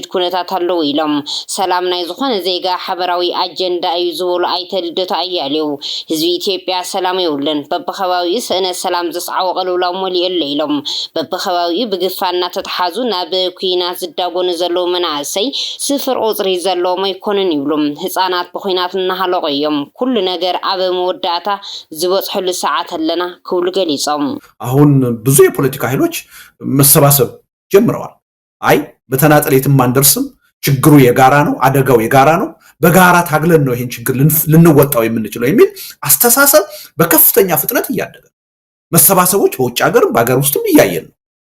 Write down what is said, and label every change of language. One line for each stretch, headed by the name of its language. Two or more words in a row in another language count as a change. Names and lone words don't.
Tigrinya: ኩነታት ኣለዉ ኢሎም ሰላም ናይ ዝኾነ ዜጋ ሓበራዊ ኣጀንዳ እዩ ዝብሉ ኣይተ ልደቱ ኣያሌው ህዝቢ ኢትዮጵያ ሰላም የብሉን በብኸባቢኡ ስእነት ሰላም ዘስዓቦ ቅልውላው መሊኡ ኣሎ ኢሎም በብኸባቢኡ ብግፋ እናተተሓዙ ናብ ኩናት ዝዳጎኑ ዘለዉ መናእሰይ ስፍር ቁፅሪ ዘለዎም ኣይኮኑን ይብሉም። ህፃናት ብኩናት እናሃለቁ እዮም ኩሉ ነገር ኣብ መወዳእታ ዝበፅሐሉ ሰዓት ኣለና ክብሉ ገሊፆም
Amharic: አሁን ብዙ የፖለቲካ ኃይሎች መሰባሰብ ጀምረዋል። አይ በተናጠል የትም አንደርስም፣ ችግሩ የጋራ ነው፣ አደጋው የጋራ ነው፣ በጋራ ታግለን ነው ይሄን ችግር ልንወጣው የምንችለው የሚል አስተሳሰብ በከፍተኛ ፍጥነት እያደገ መሰባሰቦች በውጭ ሀገር በአገር ውስጥም እያየን ነው።